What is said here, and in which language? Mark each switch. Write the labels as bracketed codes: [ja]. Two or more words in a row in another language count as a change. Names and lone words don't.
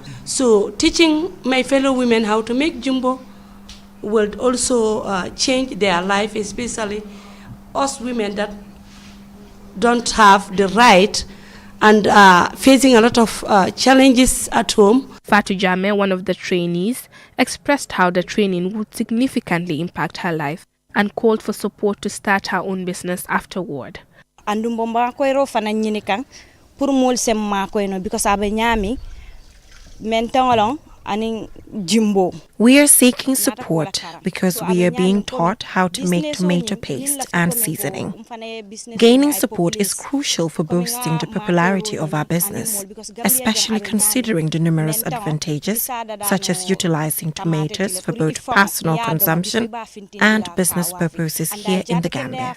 [en] So teaching my fellow women how to make jumbo will also change their life, especially us women that don't have the right and facing a lot of challenges at home. Fatu Jame, one of the trainees, expressed how the training would significantly impact her life and called for support to start her own business afterward. Andum ko ro fana nyini kan pour mol sem ma ko no because abe nyami mentangolong aning jimbo. We are seeking support because we are being taught how to make tomato paste and seasoning. Gaining support is crucial for boosting the popularity of our business, especially considering the numerous advantages, such as utilizing tomatoes for both personal consumption and business purposes here in the Gambia.